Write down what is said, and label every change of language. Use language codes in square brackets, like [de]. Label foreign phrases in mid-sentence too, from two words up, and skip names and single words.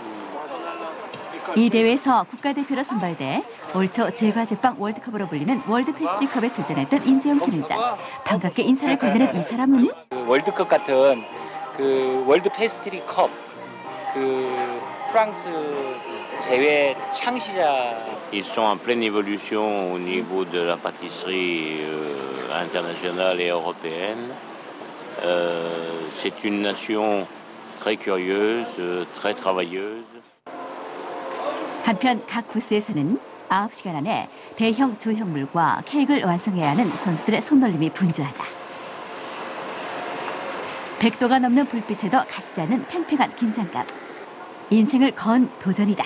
[ko] 이 대회에서 국가대표로 선발돼 올 초 제과제빵 월드컵으로 불리는 월드페스트리컵에 출전했던 인재홍 기능장. 반갑게 인사를 건네는 이 사람은 그 월드컵 같은 그 월드 페스트리컵 그 프랑스 대회 창시자. [fr] Ils sont en pleine évolution au niveau de la pâtisserie internationale et européenne. C'est une nation très curieuse, très travailleuse. [ko] 한편 각 부스에서는 9시간 안에 대형 조형물과 케이크를 완성해야 하는 선수들의 손놀림이 분주하다. 100도가 넘는 불빛에도 가시지 않는 팽팽한 긴장감. 인생을 건 도전이다.